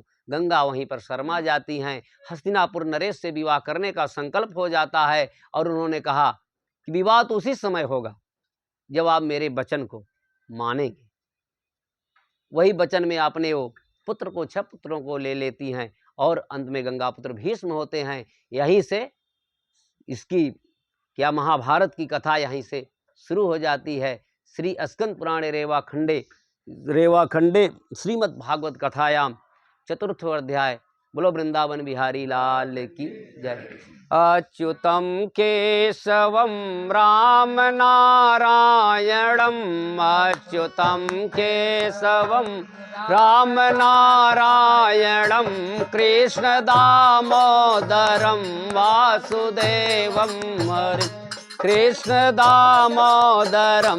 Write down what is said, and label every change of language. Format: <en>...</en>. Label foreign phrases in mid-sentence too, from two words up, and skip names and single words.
<hi>गंगा वहीं पर शर्मा जाती हैं। हस्तिनापुर नरेश से विवाह करने का संकल्प हो जाता है और उन्होंने कहा कि विवाह तो उसी समय होगा जब आप मेरे वचन को मानेंगे। वही वचन में आपने वो पुत्र को, 6 पुत्रों को ले लेती हैं और अंत में गंगा पुत्र भीष्म होते हैं। यहीं से इसकी क्या महाभारत की कथा यहीं से शुरू हो जाती है।</hi> <sa>श्री स्कंद पुराणे रेवा खंडे श्रीमद् भागवत कथायाम 4 अध्याय।</sa> <hi>बोलो वृंदावन बिहारी लाल की जय। अच्युतम केशवम राम नारायणम, अच्युतम केशवम राम नारायणम, कृष्ण दामोदरम वासुदेवम हरि, कृष्ण दामोदरम</hi>